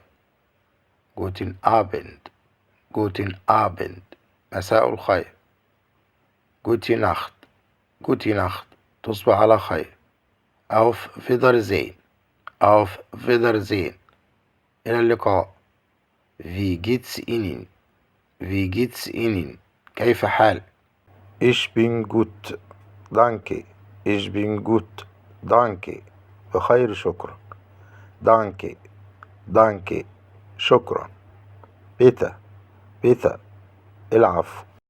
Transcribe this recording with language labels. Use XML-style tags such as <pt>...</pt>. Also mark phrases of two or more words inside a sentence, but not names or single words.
<de>Guten Abend،</de> <ar>مساء الخير.</ar> <de>Gute Nacht،</de> <ar>تصبح على خير.</ar> <de>Auf Wiedersehen،</de> <ar>إلى اللقاء.</ar> <de>Wie geht's Ihnen،</de> <ar>كيف حال؟</ar> <de>Ich bin gut danke،</de> <ar>بخير شكرا.</ar> <de>Danke، شكرا. Bitte، العفو.</de>